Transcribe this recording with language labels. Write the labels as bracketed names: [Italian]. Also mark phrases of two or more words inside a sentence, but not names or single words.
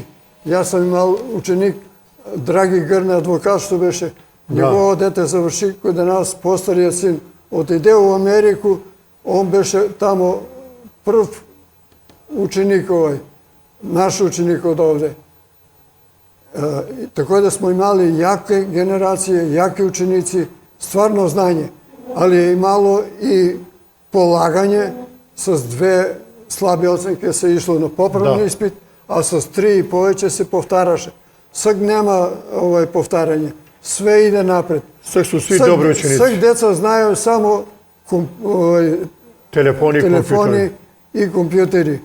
[Macedonian] Јас сам имал ученик, Драги Грне, адвокат, што беше, негово дете заврши кај нас, постариот син, отиде у Америку, он беше тамо прв ученик овој, наш ученик од овде. [Serbian] Тако да смо имали јаки генерации, јаки ученици, стварно знање, ali je imalo i polaganje, sa 2 slabe ocenke se išlo na popravni ispit, a sa 3 i poveće se povtaraše. Sad nema povtaranje, sve ide napred. Sad su svi dobri učenici. Sad deca znaju samo telefoni i kompjuteri.